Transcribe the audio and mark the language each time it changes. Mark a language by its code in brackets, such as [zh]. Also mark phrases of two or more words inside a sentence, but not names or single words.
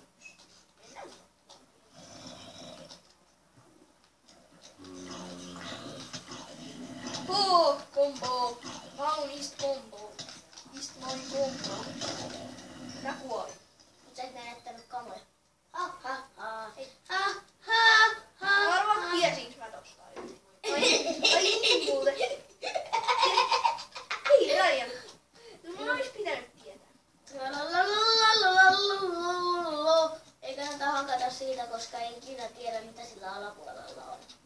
[fi] Mennään. Combo. Kaunista combo. Mistä mä olin combo? Mä kuolin. Mut sä et menettänyt kamoja. Ha ha ha. Ei. Ha ha ha. Mä arvaan tiesinkö mä tosta yli. Ai niin muuten. Hei Ryan. No mun olis pitänyt tietää. Ei kannata hakata siitä, koska ei ikinä tiedä mitä sillä alapuolella on.